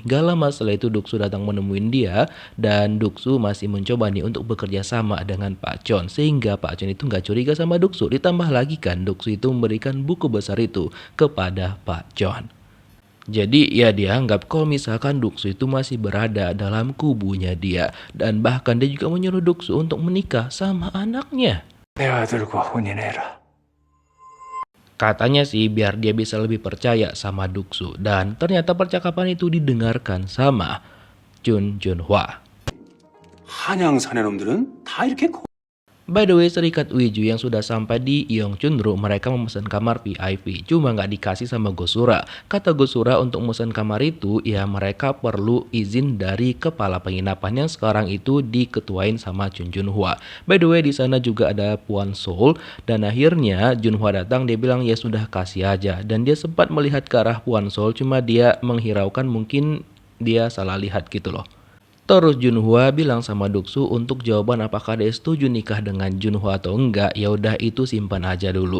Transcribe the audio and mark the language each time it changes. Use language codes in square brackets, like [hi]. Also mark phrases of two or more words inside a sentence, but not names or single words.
[id] Gak lama setelah itu Duk-soo datang menemuin dia dan Duk-soo masih mencoba nih untuk bekerja sama dengan Pak Chon, sehingga Pak Chon itu nggak curiga sama Duk-soo. Ditambah lagi kan Duk-soo itu memberikan buku besar itu kepada Pak Chon. Jadi ya dia anggap kalau misalkan Duk-soo itu masih berada dalam kubunya dia, dan bahkan dia juga menyuruh Duk-soo untuk menikah sama anaknya. [ko] 내 아들과 혼인해라. [id] Katanya sih biar dia bisa lebih percaya sama Duk-soo, dan ternyata percakapan itu didengarkan sama Chun Junhwa. [ko] 한양 사내 놈들은 다 이렇게 [en] By the way, [id] serikat Uiju yang sudah sampai di Yeongchunro, mereka memesan kamar VIP. Cuma nggak dikasih sama Gosura. Kata Gosura untuk memesan kamar itu, ya mereka perlu izin dari kepala penginapan yang sekarang itu diketuain sama Chun Junhwa. [en] By the way, [id] di sana juga ada Puan Sol. Dan akhirnya Junhwa datang, dia bilang ya sudah kasih aja. Dan dia sempat melihat ke arah Puan Sol, cuma dia menghiraukan mungkin dia salah lihat gitu loh. Terus Junhwa bilang sama Duk-soo untuk jawaban apakah dia setuju nikah dengan Junhwa atau enggak, ya udah itu simpan aja dulu.